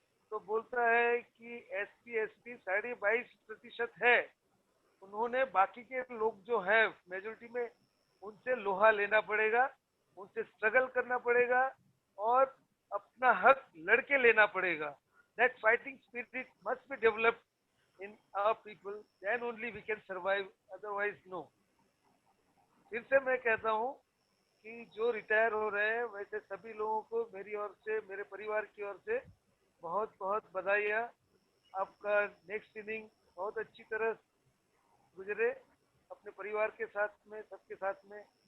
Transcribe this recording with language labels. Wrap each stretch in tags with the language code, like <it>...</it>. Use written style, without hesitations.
<hi>तो बोलता है कि SC/ST 22.5% है, उन्होंने बाकी के लोग जो है मेजोरिटी में, उनसे लोहा लेना पड़ेगा, उनसे स्ट्रगल करना पड़ेगा और अपना हक लड़के लेना पड़ेगा।</hi> <en>That fighting spirit must be developed in our people, then only we can survive, otherwise no.</en> <hi>फिर से मैं कहता हूँ कि जो रिटायर हो रहे हैं, वैसे सभी लोगों को मेरी ओर से, मेरे परिवार की ओर से बहुत बहुत बधाइयाँ। आपका नेक्स्ट इनिंग बहुत अच्छी तरह गुजरे अपने परिवार के साथ में, सबके साथ में।</hi>